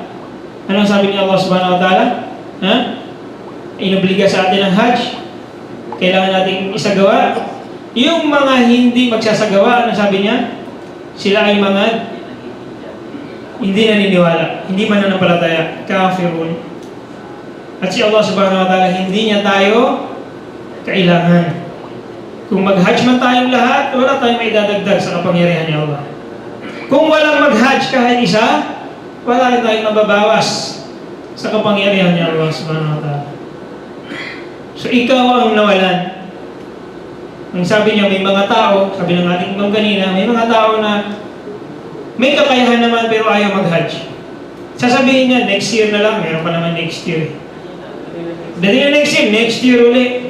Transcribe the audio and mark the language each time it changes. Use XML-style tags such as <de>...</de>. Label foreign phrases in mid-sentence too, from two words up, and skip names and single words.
<tl>Anong sabi ni</tl> <ar>الله سبحانه وتعالى?</ar> <tl>Inobliga sa atin ang Hajj. Kailangan natin isagawa. Yung mga hindi magsasagawa, ano sabi niya? Sila ay mga hindi naniniwala, hindi mananampalataya, kafirun. At si</tl> <ar>الله سبحانه وتعالى,</ar> <tl>hindi niya tayo kailangan. Kung mag-Hajj man tayong lahat, wala tayong may dadagdag sa kapangyarihan ni Allah. Kung walang mag-Hajj kahit isa, wala rin tayong mababawas sa kapangyarihan ni</tl> <ar>الله سبحانه وتعالى.</ar> <tl>So ikaw ang nawalan. Ang sabi niya, may mga tao, sabi ng ating imam kanina, may mga tao na may kakayahan naman pero ayaw mag-Hajj. Sasabihin niya,</tl> <en>next year</en> <tl>na lang, meron pa naman</tl> <en>next year.</en> <tl>Dahil</tl> <en>next year</en> <tl>ulit.</tl>